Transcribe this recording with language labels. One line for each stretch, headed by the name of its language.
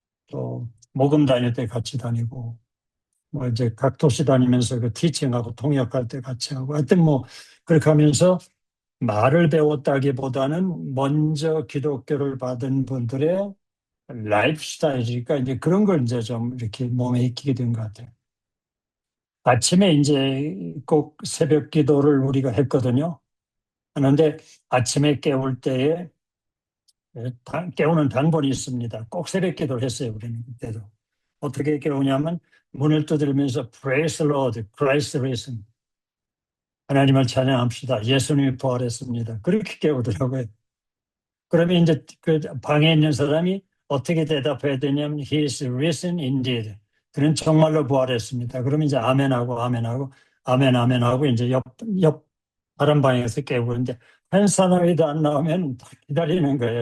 Korean: 또 모금 다닐 때 같이 다니고 뭐 이제 각 도시 다니면서 그 티칭하고 통역할 때 같이 하고 하여튼 뭐 그렇게 하면서 말을 배웠다기보다는 먼저 기독교를 받은 분들의 라이프 스타일이니까 이제 그런 걸 이제 좀 이렇게 몸에 익히게 된 것 같아요. 아침에 이제 꼭 새벽 기도를 우리가 했거든요. 하는데 아침에 깨울 때에 깨우는 방법이 있습니다. 꼭 새벽 기도를 했어요, 우리는 그때도. 어떻게 깨우냐면 문을 두드리면서
English: Praise the Lord, Christ risen.
Korean: 하나님을 찬양합시다. 예수님이 부활했습니다. 그렇게 깨우더라고요. 그러면 이제 그 방에 있는 사람이 어떻게 대답해야 되냐면
English: He is risen indeed.
Korean: 그는 정말로 부활했습니다. 그러면 이제 아멘하고 아멘하고 아멘 아멘하고 이제 옆 다른 방에서 깨우고 있는데 한 사람이도 안 나오면 기다리는 거예요.